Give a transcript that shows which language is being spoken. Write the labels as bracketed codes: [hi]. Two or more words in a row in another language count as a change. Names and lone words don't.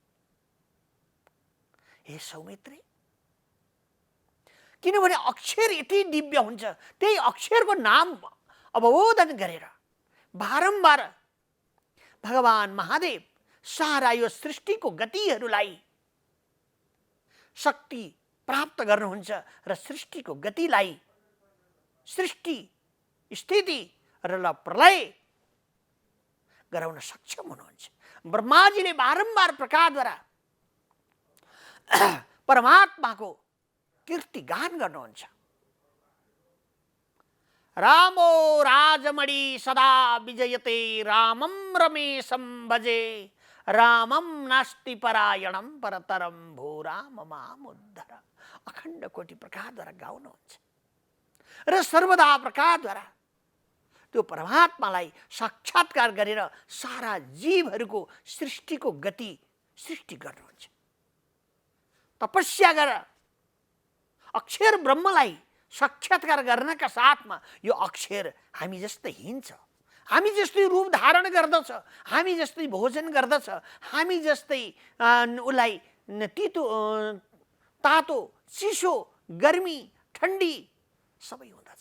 [ne] हे सौमित्री, किनभने अक्षर यति दिव्य हुन्छ, त्यही अक्षरको नाम अवबोधन गरेर बारम्बार भगवान महादेव सारा यो सृष्टिको गतिहरूलाई शक्ति प्राप्त गर्नुहुन्छ र सृष्टिको गतिलाई सृष्टि स्थिति र प्रलय गराउन सक्षम हुनुहुन्छ। ब्रह्माजीले बारम्बार प्रकारद्वारा परमात्माको कीर्तिगान गर्नुहुन्छ। [sa] रामो राजमणि सदा विजयते, रामं रमेशं भजे, रामं नास्ति परायणं परतरं भो राम मामुद्धर। [ne] अखण्ड कोटि प्रकारद्वारा गाउनुहुन्छ र सर्वदा प्रकारद्वारा त्यो परमात्मालाई साक्षात्कार गरेर सारा जीवहरूको सृष्टिको गति सृष्टि गर्नुहुन्छ। तपस्या गरेर अक्षर ब्रह्मलाई साक्षात्कार गर्नका साथमा यो अक्षर हामी जस्तै हिँड्छ, हामी जस्तै रूप धारण गर्दछ, हामी जस्तै भोजन गर्दछ, हामी जस्तै उसलाई तितो तातो चिसो गर्मी ठण्डी सबै हुँदछ।